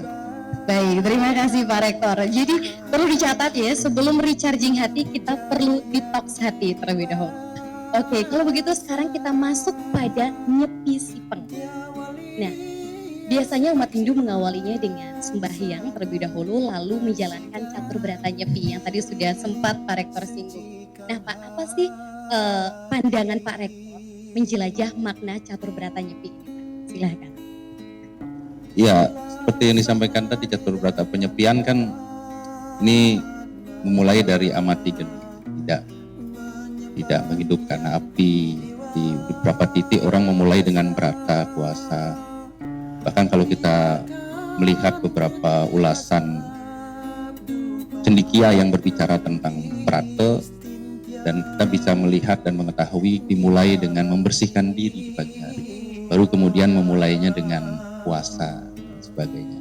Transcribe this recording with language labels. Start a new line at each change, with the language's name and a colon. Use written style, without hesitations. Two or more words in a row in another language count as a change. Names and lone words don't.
Indonesian: Baik, terima kasih Pak Rektor. Jadi perlu dicatat ya, sebelum recharging hati kita perlu detox hati terlebih dahulu. Oke, kalau begitu sekarang kita masuk pada Nyepi Sipeng. Nah, biasanya umat Hindu mengawalinya dengan sembahyang terlebih dahulu, lalu menjalankan catur brata Nyepi yang tadi sudah sempat Pak Rektor singgung. Nah Pak, apa sih pandangan Pak Rektor menjelajah makna catur brata Nyepi ini? Silahkan. Ya, seperti yang disampaikan tadi, catur brata penyepian kan ini memulai dari amati geni, tidak menghidupkan api. Di beberapa titik orang memulai dengan brata puasa. Bahkan kalau kita melihat beberapa ulasan cendekia yang berbicara tentang brata, dan kita bisa melihat dan mengetahui dimulai dengan membersihkan diri di pagi hari, baru kemudian memulainya dengan puasa dan sebagainya.